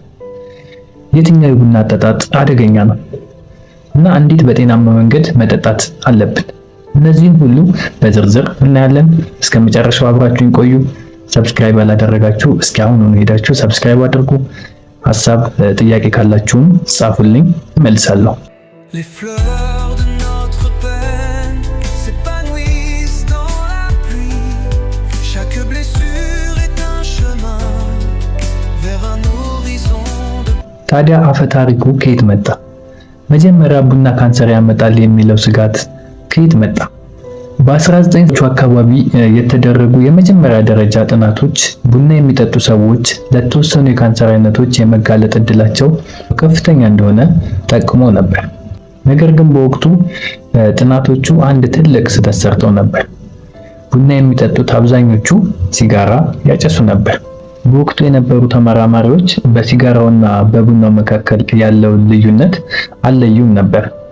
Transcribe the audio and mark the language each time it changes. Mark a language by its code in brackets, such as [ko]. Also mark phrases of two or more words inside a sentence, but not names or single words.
[am] የትኛው የቡና አጠጣጥ አደገኛ ነው እና እንዴት በጤናማ መንገድ መጠጣት አለብን? እነዚህን ሁሉ በዝርዝር እናያለን። እስከ መጨረሻው አብራችሁን ቆዩ። ሰብስክራይብ ያላደረጋችሁ እስኪ አሁን ሄዳችሁ ሰብስክራይብ አድርጉ። ሐሳብ ጥያቄ ካላችሁም ጻፉልኝ፣ እመልሳለሁ። [fr] Les fleurs de notre peine s'épanouissent dans la pluie. Chaque blessure est un chemin vers un horizon de... [am] ታዲያ አፈ ታሪኩ ከየት መጣ? መጀመሪያ ቡና ካንሰር ያመጣል የሚለው ስጋት ከየት መጣ? በ19ዎቹ አካባቢ የተደረጉ የመጀመሪያ ደረጃ ጥናቶች ቡና የሚጠጡ ሰዎች ለተወሰኑ የካንሰር አይነቶች የመጋለጥ እድላቸው ከፍተኛ እንደሆነ ጠቁሞ ነበር። ነገር ግን በወቅቱ ጥናቶቹ አንድ ትልቅ ስህተት ሰርተው ነበር። ቡና የሚጠጡት አብዛኞቹ ሲጋራ ያጨሱ ነበር። በወቅቱ የነበሩ ተመራማሪዎች በሲጋራውና በቡናው መካከል ያለውን ልዩነት አልለዩም ነበር።